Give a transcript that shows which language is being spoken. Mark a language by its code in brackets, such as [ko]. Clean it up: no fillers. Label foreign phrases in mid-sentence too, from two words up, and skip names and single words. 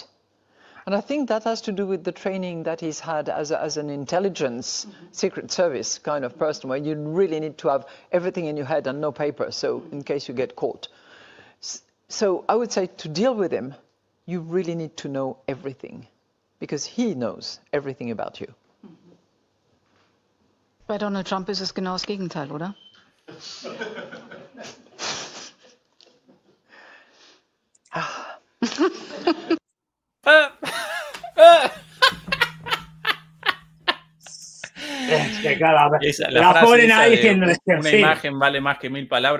[en] And I think that has to do with the training that he's had as an intelligence, secret service kind of person, where you really need to have everything in your head and no paper, so in case you get caught. So I would say to deal with him, you really need to know everything, because he knows everything about you. [de] Bei Donald Trump ist es genau das Gegenteil, oder? [es] Es que claro, la ponen ahí diciendo una imagen vale más que 1000 palabras.